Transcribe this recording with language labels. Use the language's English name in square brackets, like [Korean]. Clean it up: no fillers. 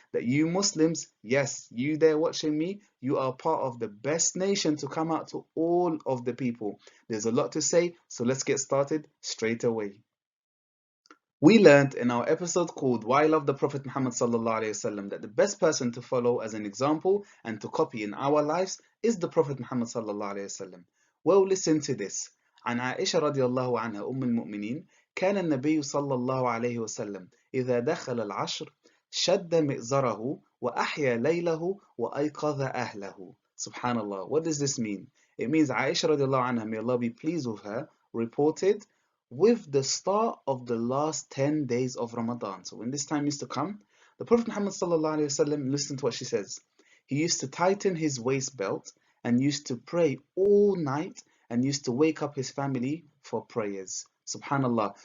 [English] That you Muslims, yes, you there watching me, you are part of the best nation to come out to all of the people. There's a lot to say, so let's get started straight away. We learned in our episode called Why I Love the Prophet Muhammad sallallahu alaihi wasallam that the best person to follow as an example and to copy in our lives is the Prophet Muhammad sallallahu alaihi wasallam. Well, listen to this. [Arabic] عن عائشة رضي الله عنها أم المؤمنين كان النبي صلى الله عليه وسلم إذا دخل العشر شد مئزره وأحيا ليله وأيقظ أهله. [English] Subhanallah. What does this mean? It means Aisha [Arabic] رضي الله عنها, [English] may Allah be pleased with her, reported with the start of the last 10 days of Ramadan. So when this time used to come, the Prophet Muhammad sallallahu alaihi wasallam, listen to what she says. He used to tighten his waist belt and used to pray all night and used to wake up his family for prayers. Subhanallah.